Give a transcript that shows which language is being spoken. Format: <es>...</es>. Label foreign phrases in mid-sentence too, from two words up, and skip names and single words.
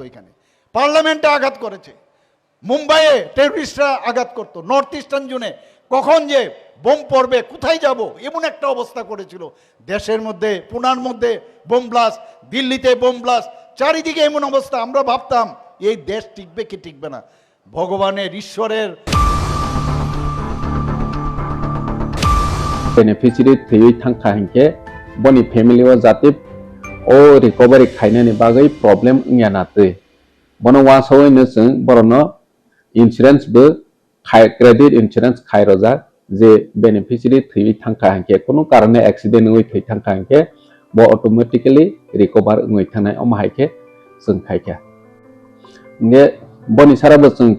<bn>এখানে পার্লামেন্টে আঘাত করেছে, মুম্বাইয়ে টেররিস্টরা আঘাত করতো, নর্থ ইস্টার্ন জোনে কখন যে বোম পড়বে, কোথায় যাব, এমন একটা অবস্থা করেছিল। দেশের মধ্যে, পুনার মধ্যে বোম ব্লাস্ট, দিল্লিতে বোম ব্লাস্ট, চারিদিকে এমন অবস্থা। আমরা ভাবতাম এই দেশ টিকবে কি টিকবে না। ভগবানের, ঈশ্বরের</bn> <trp>बेनिफिशियरि थैयै थांखा हिंके बनि फैमिली व जाति ओ रिकवरी खायनानि बागै प्रॉब्लम इंयानाते बनो वासोयनो जों बरनो इन्सुरेंस बो</trp> <en>credit insurance</en> <trp>खायरोजा जे बेनिफिशियरि थैयै थांखा हिंके कोनो कारणे एक्सीडेंट होय थै थांखा हिंके बो</trp> <en>automatically recover</en> <trp>होय थानाय अमाहायके जों खायखा ने बनि साराबो जों</trp>